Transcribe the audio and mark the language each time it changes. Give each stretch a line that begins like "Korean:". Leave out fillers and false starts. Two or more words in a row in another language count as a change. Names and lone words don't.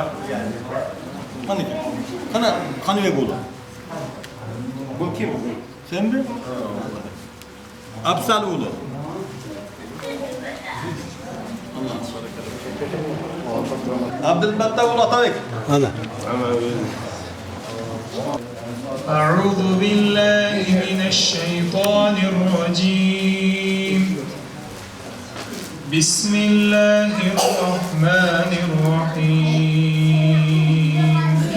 Turkish: Hani ki? Kanı ve oğlu. Bu kim? Sen mi? Abdüstali oğlu. Abdülmettab oğlu Atabek. Ana.
Arabic: أعوذ بالله من الشيطان الرجيم بسم الله الرحمن الرحيم